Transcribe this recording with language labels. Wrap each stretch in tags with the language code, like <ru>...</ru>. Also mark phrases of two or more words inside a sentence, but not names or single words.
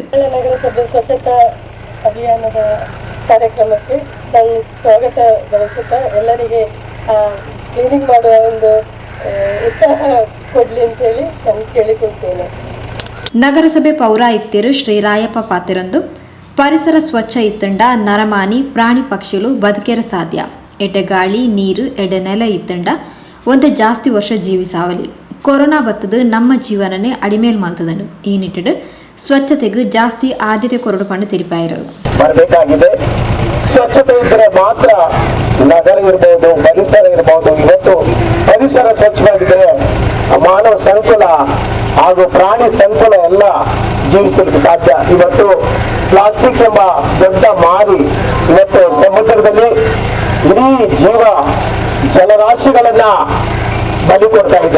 <kn>ನಗರಸಭೆ ಸ್ವಚ್ಛತಾ ಅಭಿಯಾನದ ಕಾರ್ಯಕ್ರಮಕ್ಕೆ ನಾನು ಸ್ವಾಗತ ಬಯಸುತ್ತಾ ಎಲ್ಲರಿಗೆ ಕ್ಲೀನಿಂಗ್ ಮಾಡುವ ಒಂದು ಉತ್ಸಾಹ ಕೊಡಲಿ ಅಂತೇಳಿ ನಾನು ಕೇಳಿಕೊಳ್ತೇನೆ.</kn> <tcy>ನಗರಸಭೆ ಪೌರಾಯುಕ್ತರು ಶ್ರೀ ರಾಯಪ್ಪ ಪಾತಿರೊಂದು ಪರಿಸರ ಸ್ವಚ್ಛ ಇತ್ತಂಡ ನರಮಾನಿ ಪ್ರಾಣಿ ಪಕ್ಷಿಗಳು ಬದುಕೇರ ಸಾಧ್ಯ ಎಡ್ಡೆ ಗಾಳಿ ನೀರು ಎಡ್ಡೆ ನೆಲ ಇತ್ತಂಡ ಒಂದು ಜಾಸ್ತಿ ವರ್ಷ ಜೀವಿಸಾವಲಿ ಕೊರೋನಾ ಬತ್ತದು ನಮ್ಮ ಜೀವನನೇ ಅಡಿಮೇಲ್ ಮಲ್ತದನು ಈ ನಿಟ್ಟಿಡು ಸ್ವಚ್ಛತೆಗೂ ಜಾಸ್ತಿ ಆದ್ಯತೆ ಕೊರಡು ಪಂಡು ತಿರುಪಾಯಿರು</tcy> <kn>ಬರಬೇಕಾಗಿದೆ. ಸ್ವಚ್ಛತೆ ಇದ್ದರೆ ಮಾತ್ರ ನಗರ ಇರಬಹುದು, ಪರಿಸರ ಇರಬಹುದು. ಇವತ್ತು ಪರಿಸರ ಸ್ವಚ್ಛವಾಗಿದ್ದರೆ ಮಾನವ ಸಂಕುಲ ಹಾಗೂ ಪ್ರಾಣಿ ಸಂಕುಲ ಎಲ್ಲ ಜೀವಿಸಲಿಕ್ಕೆ ಸಾಧ್ಯ. ಇವತ್ತು ಪ್ಲಾಸ್ಟಿಕ್ ಎಂಬ ದೊಡ್ಡ ಮಾರಿ ಇವತ್ತು ಸಮುದ್ರದಲ್ಲಿ ಇಡೀ ಜೀವ ಜಲರಾಶಿಗಳನ್ನ ಬಲಿ ಕೊಡ್ತಾ ಇದೆ.</kn>